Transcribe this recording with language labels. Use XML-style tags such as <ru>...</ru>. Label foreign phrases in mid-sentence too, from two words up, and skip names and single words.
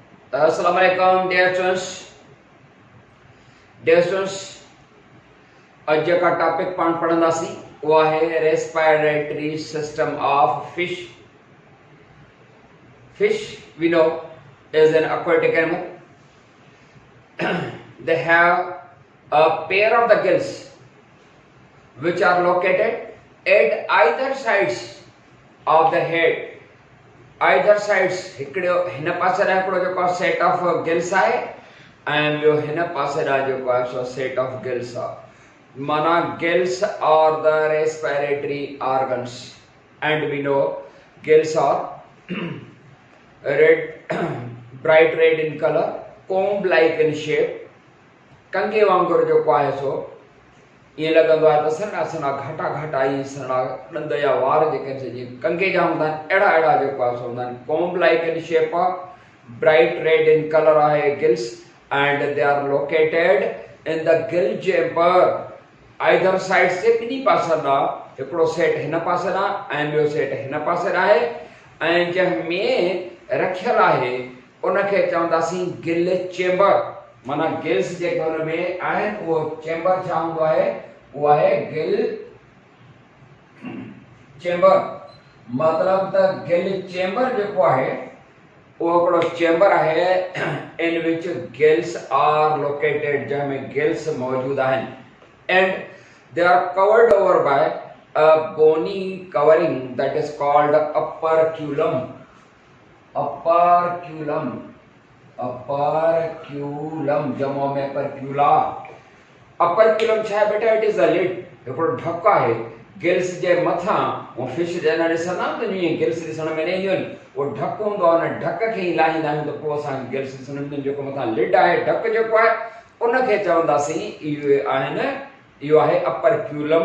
<ar>السلام عليكم</ar> <en>dear students. Dear students,</en> <ur>آج کا ٹاپک</ur> <sd>पाण पढ़ंदासी</sd> <ur>وہ ہے</ur> <en>respiratory system of fish. Fish we know is an aquatic animal. They have a pair of the gills which are located at either sides of the head. Either sides</en> <sd>हिकिड़ो हिन पासे रा हिकिड़ो जेको</sd> <en>set of gills</en> <sd>आहे ऐं ॿियो हिन पासे रा जेको आहे सो</sd> <en>set of gills</en> <sd>आहे. माना</sd> <en>gills are the respiratory organs and we know gills are red bright red in colour, comb like in shape,</en> <sd>कंगे वांगुरु जेको आहे सो ईअं लॻंदो आहे त सन्हा सन्हा घाटा घाटा ईअं सन्हा ॾंद या वार जेके जीअं कंगे जा हूंदा आहिनि अहिड़ा अहिड़ा जेको आहे सो हूंदा आहिनि.</sd> <en>comb like in shape आहे, bright red in colour आहे gills and they are located in the gill chamber. either side</en> <sd>से ॿिन्ही पासनि ॾांहुं हिकिड़ो सेट हिन पासे ॾांहुं ऐं ॿियो सेट हिन पासे ॾांहुं आहे ऐं जंहिंमें रखियल आहे उनखे चवंदासीं</sd> <en>gill chamber.</en> <sd>माना गिल्स जेके हुन में आहिनि उहो चेम्बर छा हूंदो आहे, उहो आहे</sd> <en>gill chamber.</en> <sd>मतिलबु त</sd> <en>gill chamber</en> <sd>जेको आहे उहो हिकिड़ो चेम्बर आहे</sd> <en>in which gills are located,</en> <sd>जंहिंमें गिल्स मौजूदु आहिनि</sd> <en>and they are covered over by a bony covering that is called operculum.</en> <sd>अपरक्यूलम अपरक्यूलम जमो में परक्यूला. अपरक्यूलम छा आहे बेटा?</sd> <en>it is a lid,</en> <sd>हिकिड़ो ढक आहे गिल्स जे मथां. वो फिश जन ॾिसंदा आहियूं त गिल्स ॾिसण में न ईंदियूं आहिनि, उहो ढक हूंदो आहे, हुन ढक खे ई लाहींदा आहियूं त पोइ असां गिल्स ॾिसण में जेको मथां लिड आहे ढक जेको आहे उनखे चवंदासीं इहे आहिनि, इहो आहे अपरक्यूलम.</sd>